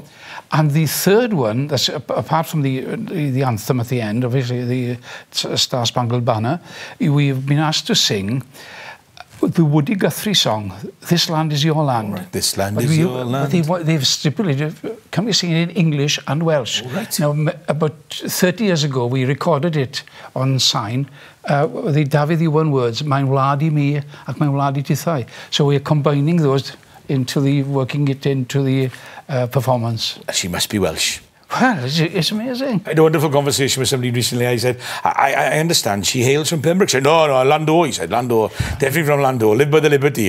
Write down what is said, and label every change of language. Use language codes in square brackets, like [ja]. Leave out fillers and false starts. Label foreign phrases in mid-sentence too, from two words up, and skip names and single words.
[en] And the third one, that's apart from the anthem at the end, obviously the Star Spangled Banner, we've been asked to sing the Woody Guthrie song, This Land Is Your Land. Right. This Land Is Your Land. They've stipulated, can we sing it in English and Welsh? Oh, right. Now, about 30 years ago, we recorded it on sign, the David Iwan words, [cy] Mae'n wlad I mi ac mae'n wlad I tithau. [en] So we're combining those working it into the performance. She must be Welsh. Well, it's amazing. I had a wonderful conversation with somebody recently. I said, I understand she hails from Pembrokeshire. No, Landor. He said, Landor. Definitely from Landor. Live by the Liberty.